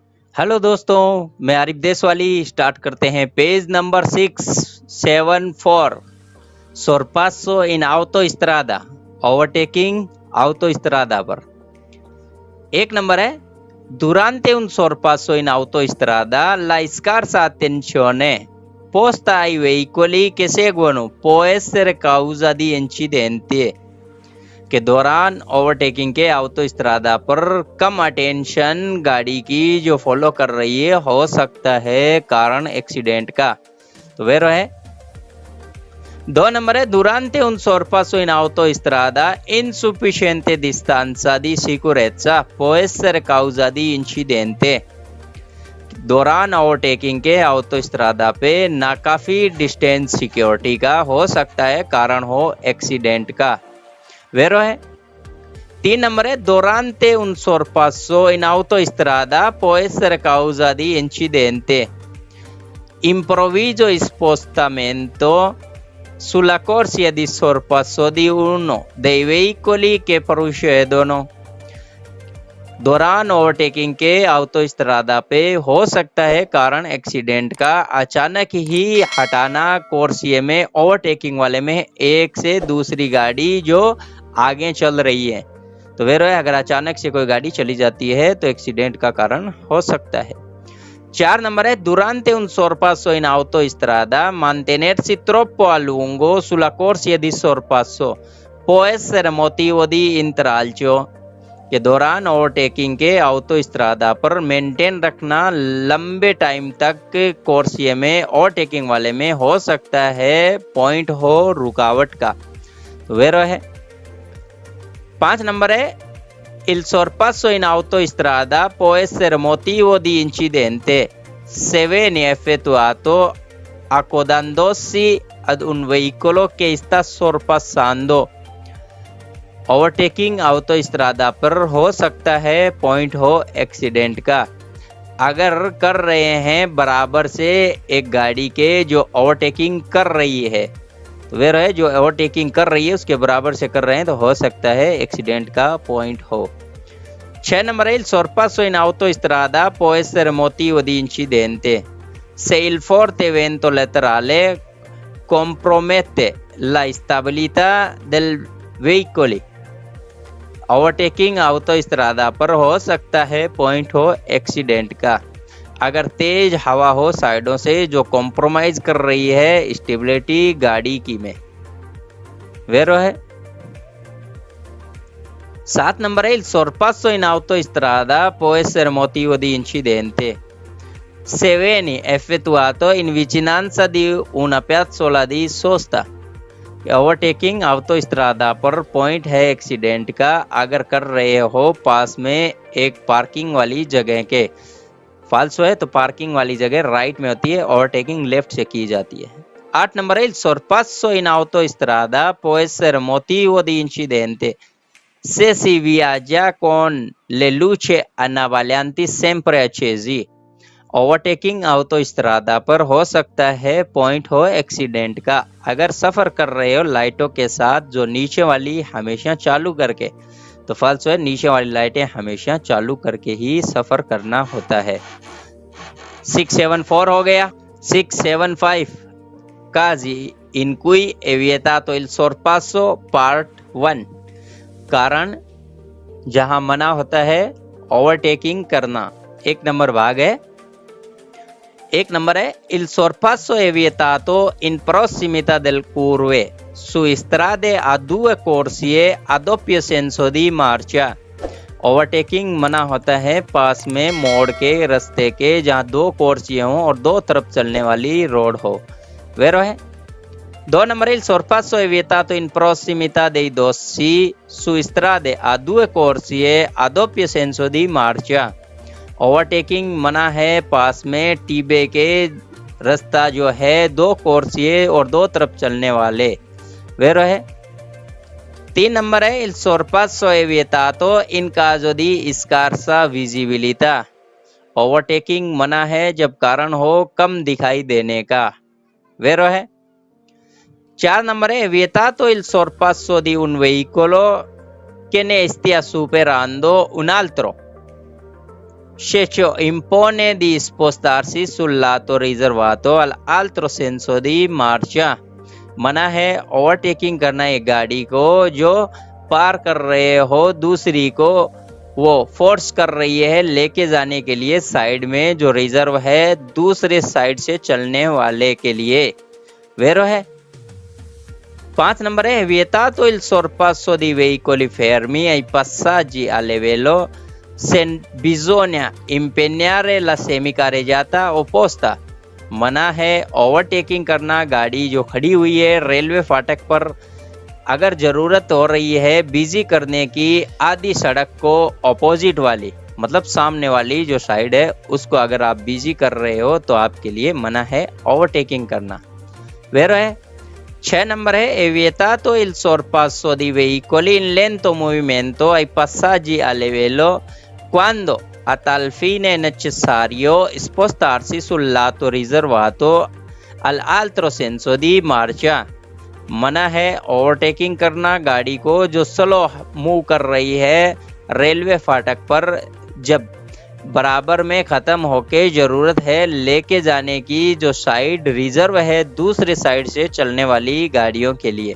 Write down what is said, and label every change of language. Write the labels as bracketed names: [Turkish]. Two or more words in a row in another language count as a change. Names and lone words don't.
[Hindi] हेलो दोस्तों, मैं आरिफ देशवाली। स्टार्ट करते हैं [English] page number [Hindi] 674 [Italian] sorpasso in autostrada, [Hindi] ओवरटेकिंग autostrada पर। एक नंबर है [Italian] durante un sorpasso in autostrada la scarsa attenzione posta ai veicoli che seguono può essere causa di incidenti। [Hindi] के दौरान ओवरटेकिंग के ऑटोस्ट्रादा पर कम अटेंशन गाड़ी की जो फॉलो कर रही है हो सकता है कारण एक्सीडेंट का। तो वे है 2 नंबर है [Italian] durante un sorpasso in autostrada insufficiente distanza di sicurezza può essere causa di incidente। [Hindi] दौरान ओवरटेकिंग के ऑटोस्ट्रादा पे नाकाफी डिस्टेंस सिक्योरिटी का हो सकता है कारण हो एक्सीडेंट का। वेरो है 3 नंबर है [Italian] durante un sorpasso in autostrada può essere causa di incidente improvviso spostamento sulla corsia di sorpasso di uno dei veicoli che procedono। [Hindi] दौरान ओवरटेकिंग के ऑटोस्ट्रादा पे हो सकता है कारण एक्सीडेंट का अचानक ही हटाना कोर्सिए में ओवरटेकिंग वाले में एक से दूसरी गाड़ी जो आगे चल रही है। तो वे अगर अचानक से कोई गाड़ी चली जाती है तो एक्सीडेंट का कारण हो सकता है। 4 नंबर है [Italian] durante un sorpasso in autostrada mantenersi troppo a lungo sulla corsia di sorpasso può essere motivo di intralcio। [Hindi] के दौरान ओवरटेकिंग के ऑटोस्ट्रादा पर मेंटेन रखना लंबे टाइम तक कोर्सिए में ओवरटेकिंग वाले में हो सकता है पॉइंट हो रुकावट का। तो वे है 5 नंबर है [Italian] il sorpasso in autostrada può essere motivo di incidente se viene effettuato accodandosi ad un veicolo che sta sorpassando। [Hindi] ओवरटेकिंग ऑटोस्ट्रादा पर हो सकता है पॉइंट हो एक्सीडेंट का अगर कर रहे हैं बराबर से एक गाड़ी के जो ओवरटेकिंग कर रही है। तो वे रहे जो ओवरटेकिंग कर रही है उसके बराबर से कर रहे हैं तो हो सकता है एक्सीडेंट का पॉइंट हो। 6 नंबर है [Italian] il sorpasso in autostrada può essere motivo di incidente se il forte vento laterale compromette la stabilità del veicolo। [Hindi] ओवरटेकिंग ऑटोस्ट्रादा पर हो सकता है पॉइंट हो एक्सीडेंट का अगर तेज हवा हो साइडों से जो कॉम्प्रोमाइज कर रही है स्टेबिलिटी गाड़ी की में। वेरो है 7 नंबर है [Italian] il sorpasso in autostrada può essere motivo di incidente se viene effettuato in vicinanza di una piazzola di sosta। [Hindi] ओवरटेकिंग ऑटोस्ट्रादा पर पॉइंट है एक्सीडेंट का अगर कर रहे हो पास में एक पार्किंग वाली जगह के। फाल्सो है तो पार्किंग वाली जगह राइट में होती है, ओवरटेकिंग लेफ्ट से की जाती है। 8 नंबर है [Italian] il sorpasso in autostrada può essere motivo di incidente se si viaggia con le luci annabaglianti sempre accesi। [Hindi] ओवरटेकिंग ऑटोस्ट्रादा पर हो सकता है पॉइंट हो एक्सीडेंट का अगर सफर कर रहे हो लाइटों के साथ जो नीचे वाली हमेशा चालू करके। तो फॉल्स है नीचे वाली लाइटें हमेशा चालू करके ही सफर करना होता है। 674 हो गया। 675 काजी [Italian] in cui è vietato il sorpasso [Hindi] पार्ट 1 कारण जहां मना होता है ओवरटेकिंग करना। 1 नंबर भाग है। 1 नंबर है [Italian] il sorpasso è vietato in prossimità del curve su strade a due corsie a doppio senso di marcia। [Hindi] ओवरटेकिंग मना होता है पास में मोड़ के रास्ते के जहां 2 कोर्सियां हों और 2 तरफ चलने वाली रोड हो। वेरो है 2 नंबर [Italian] il sorpasso è vietato in prossimità dei dossi su strade a due corsie a doppio senso di marcia। [Hindi] ओवरटेकिंग मना है पास में टीबे के रास्ता जो है 2 कोर्सिए और 2 तरफ चलने वाले। वे है 3 नंबर है [Italian] il sorpasso è vietato in caso di scarsa visibilità। [Hindi] ओवरटेकिंग मना है जब कारण हो कम दिखाई देने का। वे है 4 नंबर है [Italian] vietato il sorpasso di un veicolo che ne stia superando un altro Sceccio impone di spostarsi sul lato riservato all'altro senso di marcia। [Hindi] मना है ओवरटेकिंग करना एक गाड़ी को जो पार कर रहे हो दूसरी को वो फोर्स कर रही है लेके जाने के लिए साइड में जो रिजर्व है दूसरे साइड से चलने वाले के लिए। वेरो है 5 नंबर है [Italian] vietato il sorpasso di veicoli fermi ai passaggi a livello se bisogna impegnare la semicarreggiata opposta। [Hindi] मना है ओवरटेकिंग करना गाड़ी जो खड़ी हुई है रेलवे फाटक पर अगर जरूरत हो रही है बिजी करने की आधी सड़क को अपोजिट वाली मतलब सामने वाली जो साइड है उसको अगर आप बिजी कर रहे हो तो आपके लिए मना है ओवरटेकिंग करना। वेरो है 6 नंबर है [Italian] vietato il sorpasso di veicoli in lento movimento ai passaggi a livello quando a tal fine è necessario spostarsi sul lato riservato all'altro senso di marcia। [Hindi] मना है ओवरटेकिंग करना गाड़ी को जो [English] slow move [Hindi] कर रही है रेलवे फाटक पर जब बराबर में ख़त्म होके ज़रूरत है लेके जाने की जो साइड रिजर्व है दूसरे साइड से चलने वाली गाड़ियों के लिए।